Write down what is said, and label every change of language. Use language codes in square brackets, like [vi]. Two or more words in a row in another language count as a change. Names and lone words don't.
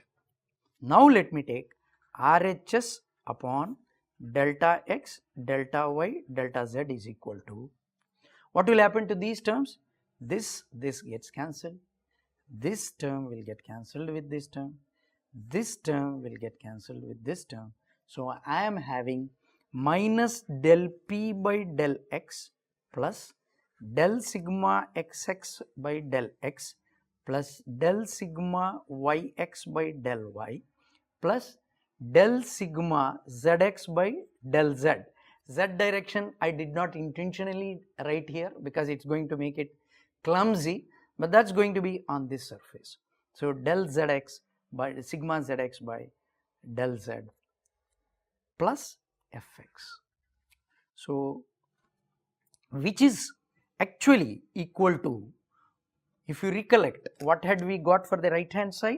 [en] Now let me take RHS upon delta x delta y delta z is equal to, what will happen to these terms? This gets cancelled, this term will get cancelled with this term, this term will get cancelled with this term. So I am having minus del p by del x plus del sigma xx by del x plus del sigma yx by del y plus del sigma zx by del z. Z direction I did not intentionally write here because it's going to make it clumsy, but that's going to be on this surface. So del zx by sigma zx by del z plus fx. So which is actually equal to, if you recollect, what had we got for the right hand side?